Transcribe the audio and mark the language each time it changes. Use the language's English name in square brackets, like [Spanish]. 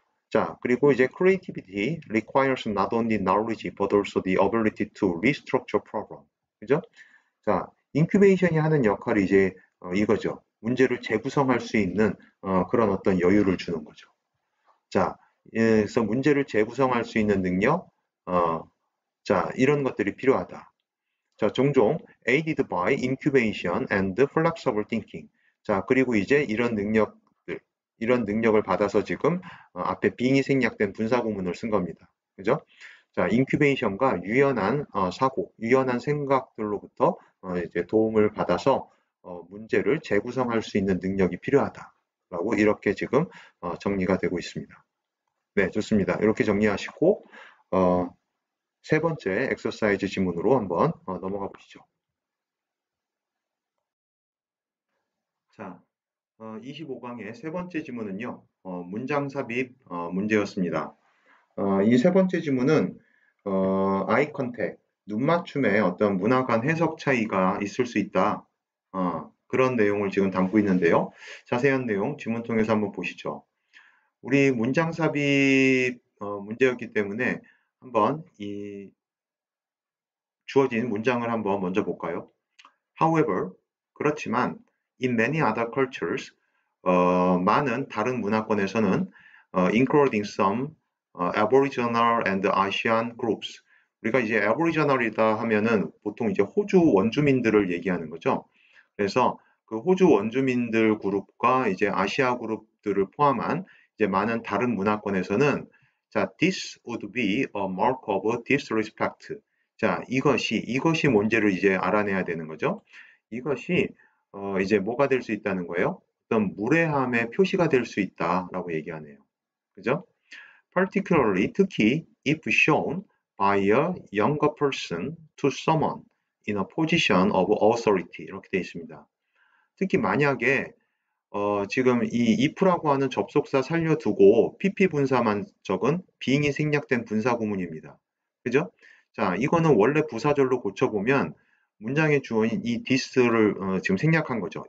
[Korean] 자, 그리고 이제 [English] creativity requires not only knowledge but also the ability to restructure problem. [Korean] 그죠? 자, 인큐베이션이 하는 역할이 이제 이거죠. 문제를 재구성할 수 있는 그런 어떤 여유를 주는 거죠. 자, 그래서 문제를 재구성할 수 있는 능력, 자, 이런 것들이 필요하다. 자, 종종 [English] aided by incubation and flexible thinking. [Korean] 자, 그리고 이제 이런 능력을 받아서 지금 앞에 being이 생략된 분사구문을 쓴 겁니다. 그죠? 자, 인큐베이션과 유연한 사고, 유연한 생각들로부터 이제 도움을 받아서 문제를 재구성할 수 있는 능력이 필요하다라고 이렇게 지금 정리가 되고 있습니다. 네, 좋습니다. 이렇게 정리하시고 세 번째 엑서사이즈 지문으로 한번 넘어가 보시죠. 자, 25강의 세 번째 지문은요, 문장 삽입 문제였습니다. 이 세 번째 지문은 아이 컨택, 눈 맞춤에 어떤 문화 간 해석 차이가 있을 수 있다. 그런 내용을 지금 담고 있는데요. 자세한 내용 지문 통해서 한번 보시죠. 우리 문장 삽입 문제였기 때문에 한번 이 주어진 문장을 한번 먼저 볼까요? [English] However, [Korean] 그렇지만 [English] in many other cultures, [Korean] 많은 다른 문화권에서는 [English] including some Aboriginal and Asian groups. [Korean] 우리가 이제 Aboriginal이다 하면은 보통 이제 호주 원주민들을 얘기하는 거죠. 그래서 그 호주 원주민들 그룹과 이제 아시아 그룹들을 포함한 이제 많은 다른 문화권에서는 자, [English] this would be a mark of disrespect. [Korean] 자, 이것이 뭔지를 이제 알아내야 되는 거죠. 이것이 이제 뭐가 될 수 있다는 거예요? 어떤 무례함의 표시가 될 수 있다라고 얘기하네요. 그죠? [English] Particularly, [Korean] 특히 [English] if shown by a younger person to someone in a position of authority [Korean] 이렇게 되어 있습니다. 특히 만약에 지금 이 if라고 하는 접속사 살려두고 pp 분사만 적은 being이 생략된 분사 구문입니다. 그죠? 자, 이거는 원래 부사절로 고쳐보면 문장의 주어인 이 this를 지금 생략한 거죠.